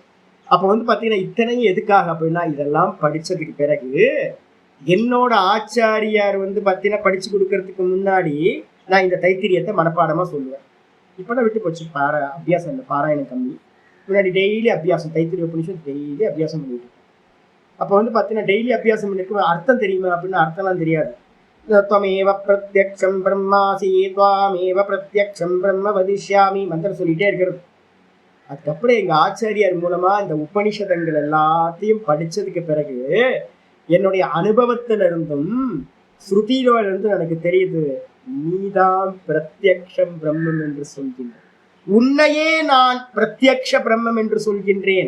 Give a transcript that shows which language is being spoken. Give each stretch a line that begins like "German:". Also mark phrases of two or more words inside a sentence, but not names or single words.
Tamil: அப்ப வந்து பாத்தீங்கன்னா இத்தனையும் எதுக்காக அப்படின்னா இதெல்லாம் படிச்சதுக்கு பிறகு என்னோட ஆச்சாரியார் வந்து பாத்தீங்கன்னா படிச்சு கொடுக்கறதுக்கு முன்னாடி நான் இந்த தைத்திரியத்தை மனப்பாடமா சொல்லுவேன். இப்பதான் விட்டு போச்சு, அபியாசம் இல்லை, பாராயணம் கம்மி. முன்னாடி டெய்லி அபியாசம், தைத்திரிய உபநிஷம் டெய்லி அபியாசம் பண்ணிட்டு இருக்கேன். அப்ப வந்து பாத்தீங்கன்னா டெய்லி அபியாசம் பண்ணிருக்கோம். அர்த்தம் தெரியுமா அப்படின்னா அர்த்தம்லாம் தெரியாது.
Sanskrit: त्वमेव प्रत्यक्षं ब्रह्मासि त्वामेव प्रत्यक्षं ब्रह्म वदिष्यामि
Tamil: மந்திரம் சொல்லிட்டே இருக்கிறது. அதுக்கப்புறம் எங்க ஆச்சாரியார் மூலமா இந்த உபனிஷதங்கள் எல்லாத்தையும் படிச்சதுக்கு பிறகு என்னுடைய அனுபவத்தில இருந்தும் ஸ்ருதியில இருந்து எனக்கு தெரியுது, நீதான் பிரத்யக்ஷம் பிரம்மம் என்று சொல்கின்ற, உன்னையே நான் பிரத்யக்ஷ பிரம்மம் என்று சொல்கின்றேன்.